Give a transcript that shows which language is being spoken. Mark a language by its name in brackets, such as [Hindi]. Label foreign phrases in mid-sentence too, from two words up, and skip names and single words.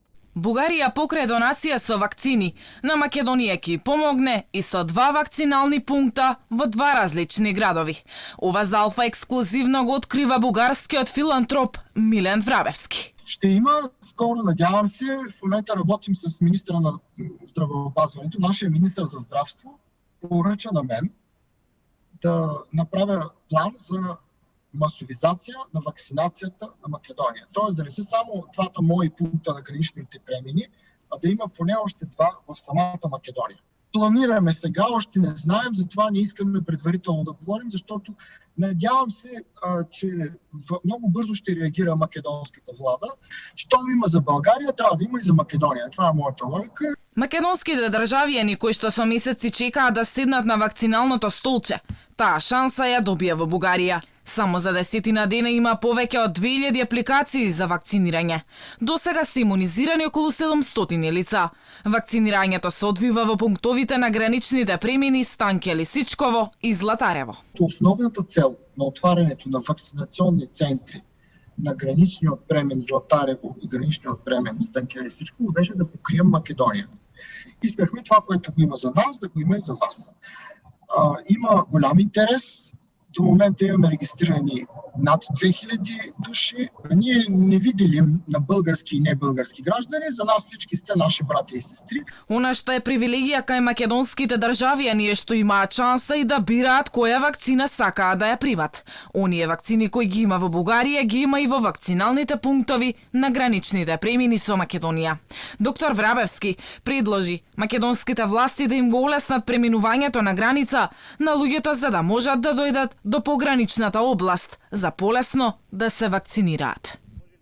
[Macedonian] Бугарија покрај донација со вакцини на Македонија ќе помогне и со 2 вакцинални пункта во 2 различни градови. Ова за Алфа ексклузивно го открива бугарскиот филантроп Милен Врабевски. [Bulgarian] Ще има скоро, надявам се. В момента работим с министра на здравеопазването. Нашия министр за здравство поръча на мен да направя план за масовизация на вакцинацията на Македония. Тоест да не са само 2 мои пункта на граничните премини, а да има поне още 2 в самата Македония. Планираме сега, още не знаем, затова не искаме предварително да говорим, защото надявам се, че много бързо ще реагира македонската влада. Щом има за България, трябва да има и за Македония. Това е моята логика. [Macedonian] Македонските државјани кои што со месеци чекаат да седнат на вакциналното столче, таа шанса ја добија во Бугарија. Само за 10 дена има повеќе од 2000 апликации за вакцинирање. До сега се имунизирани околу 700 лица. Вакцинирањето се одвива во пунктовите на граничните премини Станке Лисичково и Златарево. [Bulgarian] Основната цел на отварянето на вакцинационни центри на граничниот премен Златарево и граничниот премен Станке Лисичково беше да покрием Македония. Искахме това, което го има за нас, да го има и за вас. Има голям интерес. До момента имаме регистрирани над 2000 души. Ние не виделим на български и небългарски граждани. За нас всички сте наши братя и сестри. [Macedonian] Она што е привилегија кај македонските државјани е што имаат шанса и да бираат која вакцина сакаат да ја примат. Оние вакцини кои ги има во Бугарија ги има и во вакциналните пунктови на граничните премини со Македонија. Доктор Врабевски предложи македонските власти да им го олеснат преминувањето на граница на луѓето за да можат да дојдат до пограничната област за полесно да се вакцинираат.